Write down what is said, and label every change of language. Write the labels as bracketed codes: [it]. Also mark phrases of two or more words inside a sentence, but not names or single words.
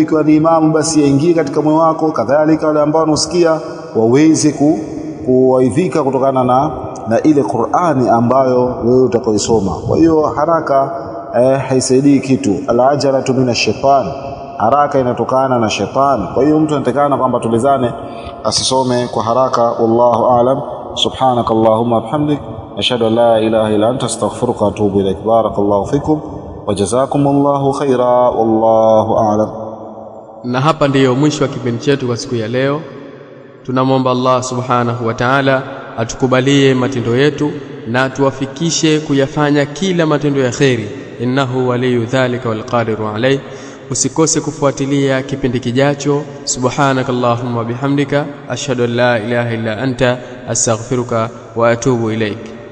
[sw] Ikiwa ni imamu, basi yaingie katika moyo wako, kadhalika wale ambao wanasikia waweze kuwaidhika kutokana na ile Qur'ani ambayo wewe utakaoisoma. Kwa hiyo haraka haisaidii kitu. [ar] العجلة من الشيطان, [sw] haraka inatokana na shetani. Kwa hiyo mtu anatakana kwamba tulizane, asisome kwa haraka. [ar] والله أعلم. سبحانك اللهم وبحمدك أشهد أن لا إله إلا أنت أستغفرك وأتوب إليك. بارك الله فيكم وجزاكم الله خيرا والله أعلم. [sw] Na hapa ndiyo mwisho wa kipindi chetu kwa siku ya leo. Tunamwomba Allah [ar] سبحانه وتعالى [sw] atukubalie matendo yetu na tuwafikishe kuyafanya kila matendo ya kheri. [ar] إنه ولي ذلك والقادر عليه. [sw] Usikose kufuatilia kipindi kijacho. [ar] سبحانك اللهم وبحمدك أشهد أن لا إله إلا أنت أستغفرك وأتوب إليك.